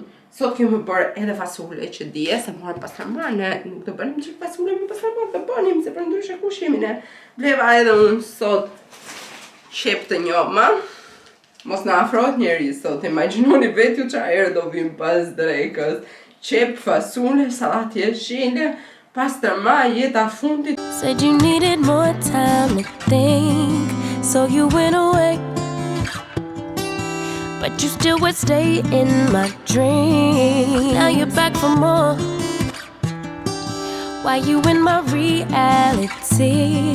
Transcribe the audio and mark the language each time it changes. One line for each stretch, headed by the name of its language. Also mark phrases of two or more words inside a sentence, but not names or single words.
Albanian: Sot kemi bërë edhe fasule që dje, se morëm pastërma, ne nuk do bënim që fasule me pastërma, të bënim, se për ndryshe kushimin e. Bleva edhe unë sot qep të njoma. Mos na afrohet njeri sot, imagjinoni vetë ju çfarë herë do vim pas drekës. Qep, fasule, sallat jeshile, pastërma, jeta fundit.
English: Said you needed more time to think, so you went away. But you still would stay in my dream. Now you're back for more. Why you in my reality?